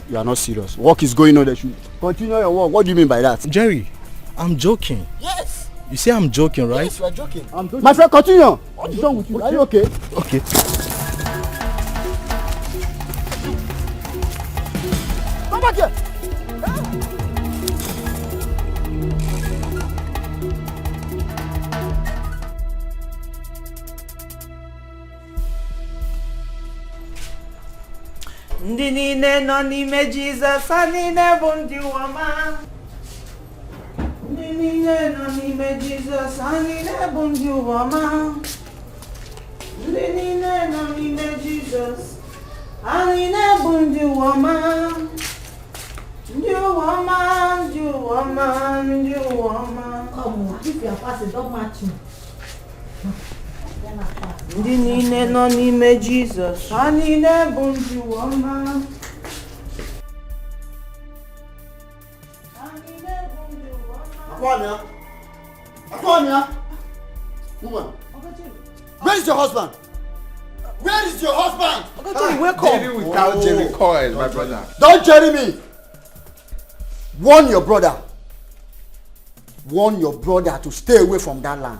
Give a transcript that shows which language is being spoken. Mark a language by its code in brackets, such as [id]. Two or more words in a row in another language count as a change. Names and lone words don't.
[en] You are not serious. Work is going on. They should continue your work. What do you mean by that? Jerry, I'm joking. Yes. You say I'm joking, right? Yes, you are joking. I'm joking. My friend, continue. What is wrong with you? Are you okay? Okay. Come back here. [ig] Ndị niile nọ n'ime Jizọs ha niile bụ ndị ụwa. Ndị niile nọ n'ime Jizọs ha niile bụ ndị ụwa. Ndị niile nọ n'ime Jizọs ha niile bụ ndị ụwa. Ndị ụwa, ndị ụwa, ndị ụwa. [en] Come, if you are fasting, don't match me. [ig] Ndị niile nọ n'ime Jizọs ha niile bụ ndị ụwa. Akwamia! [en] Woman! Where is your husband? Where is your husband? Wake up! Jerry without Jerry coil, my brother. Don't Jerry me! Warn your brother. Warn your brother to stay away from that land.